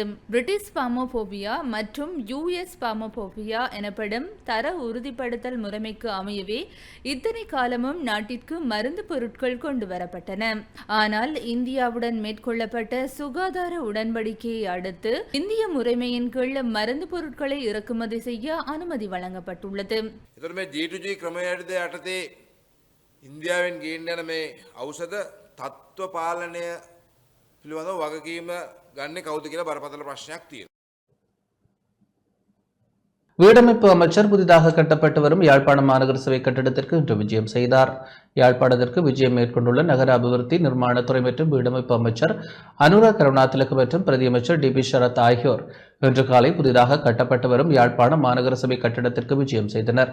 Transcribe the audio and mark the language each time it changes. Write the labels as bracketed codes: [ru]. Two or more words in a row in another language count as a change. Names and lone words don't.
[en] British Pharmacopoeia [ta] மற்றும் [en] US Pharmacopoeia [ta] எனப்படும் தர உறுதிப்படுத்தல் முறைமைக்கு அமையவே இத்தனை காலமும் நாட்டிற்கு மருந்து பொருட்கள் கொண்டு வரப்பட்டன. ஆனால் இந்தியாவுடன் மேற்கொள்ளப்பட்ட சுகாதார உடன்படிக்கையை அடுத்து இந்திய முறைமையின் கீழ் மருந்து பொருட்களை இறக்குமதி செய்ய அனுமதி வழங்கப்பட்டுள்ளது. [si] G2G ක්‍රමවේදය යටතේ ඉන්දියාවෙන් ගේන්න යන මේ ඖෂධ තත්ත්ව පාලනය පිළිබඳව වගකීම ගන්නේ කවුද කියලා බරපතල ප්‍රශ්නයක් තියෙනවා. [ta] வீடமைப்பு அமைச்சர் புதிதாக கட்டப்பட்டு வரும் யாழ்ப்பாணம் மாநகர சபை கட்டிடத்திற்கு இன்று விஜயம் செய்தார். யாழ்ப்பாணத்திற்கு விஜயம் மேற்கொண்டுள்ள நகர அபிவிருத்தி நிர்மாணத்துறை மற்றும் வீடமைப்பு அமைச்சர் அனுரா கருணாதிலக மற்றும் பிரதியமைச்சர் DP ஷரத் ஆகியோர் இன்று காலை புதிதாக கட்டப்பட்டு வரும் யாழ்ப்பாணம் மாநகர சபை கட்டிடத்திற்கு விஜயம் செய்தனர்.